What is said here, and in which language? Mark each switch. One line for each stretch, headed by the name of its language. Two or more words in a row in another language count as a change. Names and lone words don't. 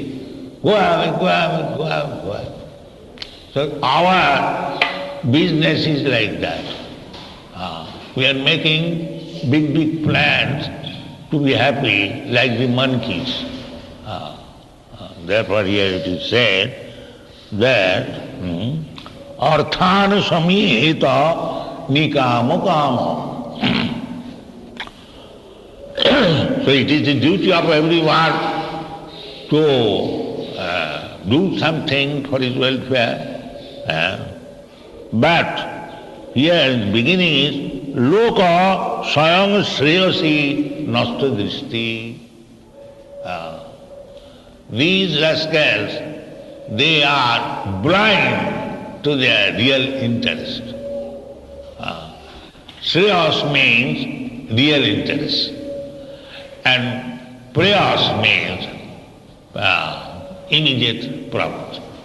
English: Go away, go away, go away, go away. So our business is like that. We are making big, big plans to be happy like the monkeys. Therefore here it is said that
Sanskrit: अर्थन समीहित निकामो कामो.
English: So it is the duty of everyone to do something for his welfare. But here in the beginning is
Sanskrit: लोक स्वयं श्रेयसि नष्ट दृष्टि.
English: These rascals, they are blind to their real interest. Shreyas means real interest. And prayas means immediate profit.